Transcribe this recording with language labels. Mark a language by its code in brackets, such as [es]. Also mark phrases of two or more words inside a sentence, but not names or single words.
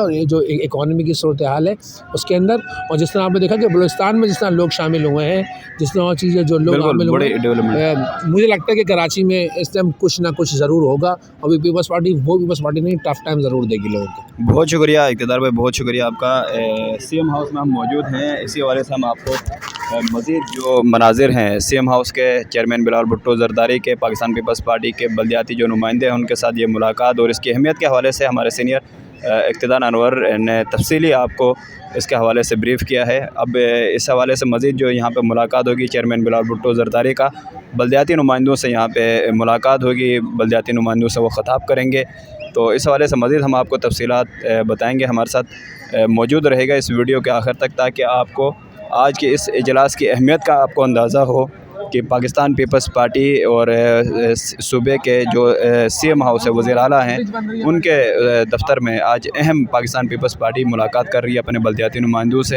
[ur] اور یہ جو اکانومی کی صورت حال ہے اس کے اندر، اور جس طرح آپ نے دیکھا کہ بلوچستان میں جس طرح لوگ شامل ہوئے ہیں، جس طرح اور چیزیں جو لوگ شامل ہوئے ہیں، مجھے لگتا ہے کہ کراچی میں اس ٹائم کچھ نہ کچھ ضرور ہوگا. ابھی پیپلز پارٹی وہ پیپلز پارٹی نہیں, [en] tough time [ur] ضرور دے گی لوگوں کو. بہت شکریہ اقتدار بھائی، بہت شکریہ آپ کا۔ سی ایم ہاؤس میں ہم موجود ہیں، اسی حوالے سے ہم آپ کو مزید جو مناظر ہیں سی ایم ہاؤس کے چیئرمین بلاول بھٹو زرداری کے، پاکستان پیپلز پارٹی کے بلدیاتی جو نمائندے ہیں ان کے ساتھ یہ ملاقات اور اس کی اہمیت کے حوالے سے ہمارے سینئر اقتدار انور نے تفصیلی آپ کو اس کے حوالے سے بریف کیا ہے. اب اس حوالے سے مزید جو یہاں پہ ملاقات ہوگی چیئرمین بلاول بھٹو زرداری کا، بلدیاتی نمائندوں سے یہاں پہ ملاقات ہوگی، بلدیاتی نمائندوں سے وہ خطاب کریں گے. تو اس حوالے سے مزید ہم آپ کو تفصیلات بتائیں گے. ہمارے ساتھ موجود رہے گا اس ویڈیو کے آخر تک، تاکہ آپ کو آج کے اس اجلاس کی اہمیت کا آپ کو اندازہ ہو کہ پاکستان پیپلز پارٹی اور صوبے کے جو سی ایم ہاؤس ہے، وزیر اعلیٰ ہیں، ان کے دفتر میں آج اہم پاکستان پیپلز پارٹی ملاقات کر رہی ہے اپنے بلدیاتی نمائندوں سے.